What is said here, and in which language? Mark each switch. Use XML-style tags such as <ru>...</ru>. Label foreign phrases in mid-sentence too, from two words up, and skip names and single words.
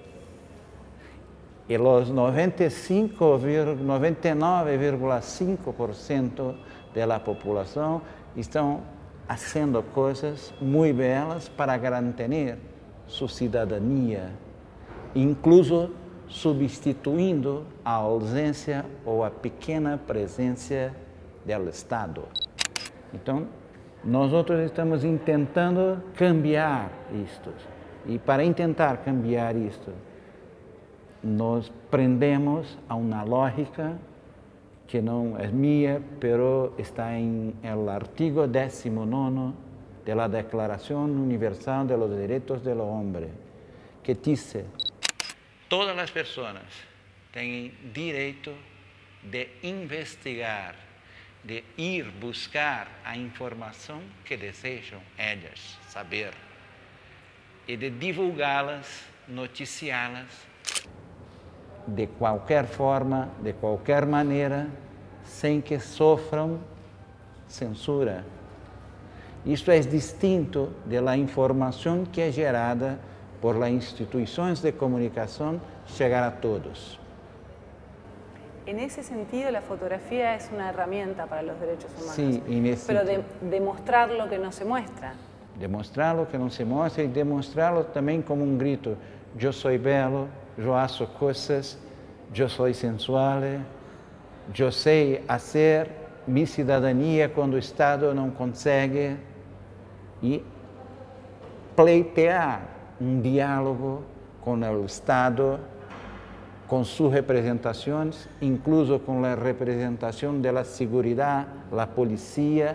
<pt>E os 99,5% da população estão fazendo coisas muito belas para garantir sua cidadania, incluso substituindo a ausência ou a pequena presença do Estado. Então, nós estamos tentando cambiar isto. E para tentar cambiar isto, nós prendemos a uma lógica que não é minha, pero está em el artigo 19 de la Declaración Universal de los Derechos del Hombre, que diz: todas as pessoas têm direito de investigar, de ir buscar a informação que desejam elas saber e de divulgá-las, noticiá-las de qualquer forma, de qualquer maneira, sem que sofram censura. Isto é distinto da informação que é gerada por las instituições de comunicação chegar a todos.</pt> <es>En ese sentido, la fotografía es una herramienta para los derechos humanos, Sí, pero de mostrar lo que no se muestra. Demostrar lo que</es> <pt>não se mostra e demonstrá-lo também como um grito: eu sou belo, eu faço coisas, eu sou sensual, eu sei fazer minha cidadania quando o Estado não consegue, e pleitear um diálogo com o Estado, com suas representações, incluso com a representação da segurança, da polícia,</pt>